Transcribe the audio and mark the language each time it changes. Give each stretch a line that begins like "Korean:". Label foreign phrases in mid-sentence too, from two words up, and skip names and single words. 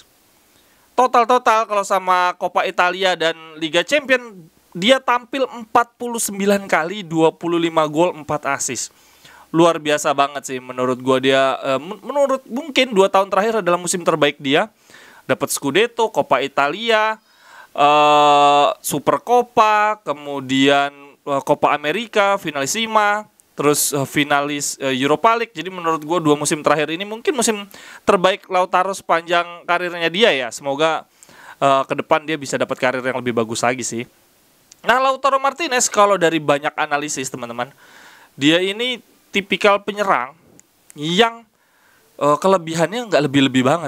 Indonesian: Total kalau sama Coppa Italia dan Liga Champion dia tampil 49 kali, 25 gol, 4 assist. Luar biasa banget sih menurut gue dia. Menurut mungkin 2 tahun terakhir adalah musim terbaik dia. Dapat Scudetto, Coppa Italia, Super Coppa, kemudian Coppa America, Finalissima, terus finalis Europa League. Jadi menurut gue 2 musim terakhir ini mungkin musim terbaik Lautaro sepanjang karirnya dia ya. Semoga ke depan dia bisa dapat karir yang lebih bagus lagi sih. Nah Lautaro Martinez kalau dari banyak analisis teman-teman, dia ini tipikal penyerang yang kelebihannya nggak lebih-lebih banget.